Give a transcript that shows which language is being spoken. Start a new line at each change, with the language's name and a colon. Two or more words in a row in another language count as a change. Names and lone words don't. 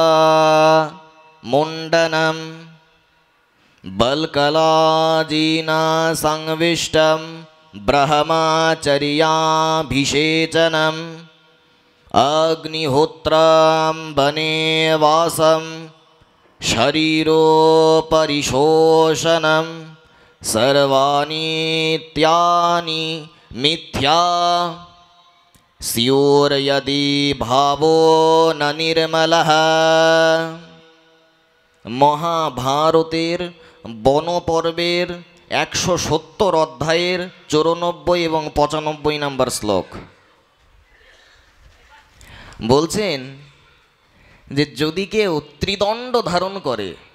Sanskrit: মুণ্ডনম বলকলাজিনা সংবিষ্টম ব্রহ্মচর্যাভিষেচনম অগ্নিহোত্রম বনে বাসম শরীরোপরিশোষণম सर्वानीत्यानि मिथ्या स्युर्यदि भावो न निर्मलः।
Bangla: মহাভারতের বনপর্বের 170 অধ্যায়ের 94 এবং 95 নম্বর শ্লোক বলছেন যে যদি কেউ ত্রিদণ্ড ধারণ করে,